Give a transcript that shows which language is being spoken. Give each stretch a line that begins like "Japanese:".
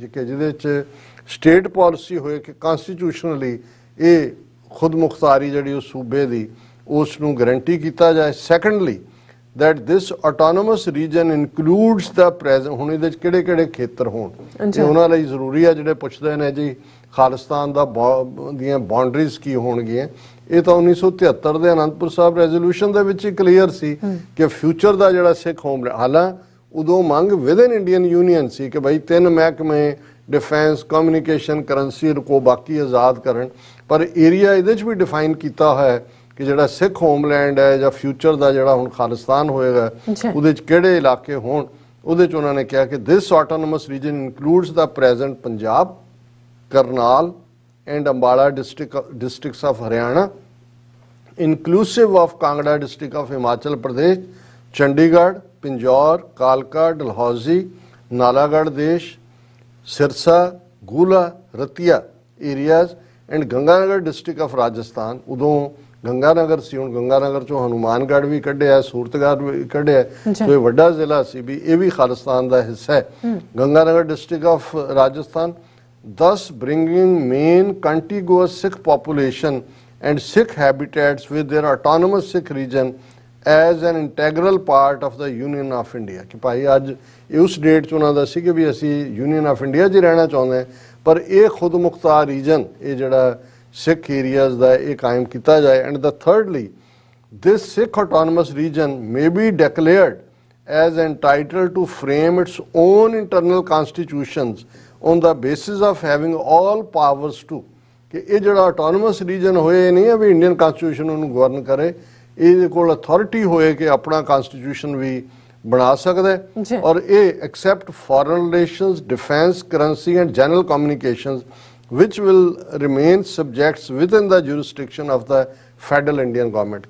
Punjabi: ਜਿਹਦੇ 'ਚ state policy ਹੋਏ ਕਿ constitutionally ਇਹ ਖੁਦ ਮੁਖਤਾਰੀ ਜਿਹੜੀ ਉਹ ਸੂਬੇ ਦੀ ਉਸ ਨੂੰ ਗਰੰਟੀ ਕੀਤਾ ਜਾਏ।
English: secondly that this autonomous region includes the present,
Punjabi: ਹੁਣ ਇਹਦੇ 'ਚ ਕਿਹੜੇ ਕਿਹੜੇ ਖੇਤਰ ਹੋਣ ਇਹ ਉਹਨਾਂ ਲਈ ਜ਼ਰੂਰੀ ਹੈ। ਜਿਹੜੇ ਪੁੱਛਦੇ ਨੇ ਜੀ ਖਾਲਿਸਤਾਨ ਦਾ ਦੀਆਂ ਬਾਉਂਡਰੀਜ਼ ਕੀ ਹੋਣਗੀਆਂ, ਇਹ ਤਾਂ 1973 ਦੇ ਅਨੰਦਪੁਰ ਸਾਹਿਬ ਰੈਜ਼ੋਲੂਸ਼ਨ ਦੇ ਵਿੱਚ ਹੀ ਕਲੀਅਰ ਸੀ ਕਿ ਫਿਊਚਰ ਦਾ ਜਿਹੜਾ ਸਿੱਖ ਹੋਮਲੈਂਡ, ਹਾਲਾਂ ਉਦੋਂ ਮੰਗ
English: within Indian union
Punjabi: ਸੀ ਕਿ ਭਾਈ 3 ਮਹਿਕਮੇ ਡਿਫੈਂਸ ਕਮਿਊਨੀਕੇਸ਼ਨ ਕਰੰਸੀ ਕੋ ਬਾਕੀ ਆਜ਼ਾਦ ਕਰਨ, ਪਰ ਏਰੀਆ ਇਹਦੇ 'ਚ ਵੀ ਡਿਫਾਈਨ ਕੀਤਾ ਹੋਇਆ ਕਿ ਜਿਹੜਾ ਸਿੱਖ ਹੋਮਲੈਂਡ ਹੈ ਜਾਂ ਫਿਊਚਰ ਦਾ ਜਿਹੜਾ ਹੁਣ ਖਾਲਿਸਤਾਨ ਹੋਏਗਾ ਉਹਦੇ 'ਚ ਕਿਹੜੇ ਇਲਾਕੇ ਹੋਣ। ਉਹਦੇ 'ਚ ਉਹਨਾਂ ਨੇ ਕਿਹਾ ਕਿ
English: This autonomous region includes the present Punjab, Karnal and Ambala districts of Haryana, inclusive of Kangra district of Himachal Pradesh, Chandigarh, Pinjore, Kalka, Dalhousie, Nalagarh Desh, Sirsa, Gula, Ratia areas and Ganganagar district of Rajasthan।
Punjabi: ਉਦੋਂ ਗੰਗਾਨਗਰ ਸੀ, ਹੁਣ ਗੰਗਾਨਗਰ ਚੋਂ ਹਨੂਮਾਨਗੜ੍ਹ ਵੀ ਕੱਢਿਆ, ਸੂਰਤਗੜ੍ਹ ਵੀ ਕੱਢਿਆ, ਸੋ ਇਹ ਵੱਡਾ ਜ਼ਿਲ੍ਹਾ ਸੀ ਵੀ ਇਹ ਵੀ ਖਾਲਿਸਤਾਨ ਦਾ ਹਿੱਸਾ ਹੈ।
English: Ganganagar district of Rajasthan, thus bringing main contiguous Sikh population and Sikh habitats with their autonomous Sikh region as an integral part of the Union of India।
Punjabi: ਕਿ ਭਾਈ ਅੱਜ ਉਸ ਡੇਟ 'ਚ ਉਹਨਾਂ ਦਾ ਸੀ ਕਿ ਵੀ ਅਸੀਂ ਯੂਨੀਅਨ ਆਫ ਇੰਡੀਆ 'ਚ ਰਹਿਣਾ ਚਾਹੁੰਦੇ ਹਾਂ, ਪਰ ਇਹ ਖੁਦ ਮੁਖਤਾਰ ਰੀਜਨ ਇਹ ਜਿਹੜਾ ਸਿੱਖ ਏਰੀਆਜ਼ ਦਾ ਇਹ ਕਾਇਮ ਕੀਤਾ ਜਾਏ।
English: And the thirdly, this Sikh autonomous region may be declared as entitled to frame its own internal constitutions on the basis of having all powers to।
Punjabi: ਕਿ ਇਹ ਜਿਹੜਾ ਆਟੋਨਮਸ ਰੀਜਨ ਹੋਏ ਨਹੀਂ ਹੈ ਵੀ ਇੰਡੀਅਨ ਕਨਸਟੀਟਿਊਸ਼ਨ ਉਹਨੂੰ ਗਵਰਨ ਕਰੇ, ਇਹਦੇ ਕੋਲ ਅਥਾਰਟੀ ਹੋਏ ਕਿ ਆਪਣਾ ਕਨਸਟੀਟਿਊਸ਼ਨ ਵੀ ਬਣਾ ਸਕਦਾ ਹੈ ਔਰ ਇਹ
English: Except foreign relations, defence, currency and general communications which will remain subjects within the jurisdiction of the federal Indian government।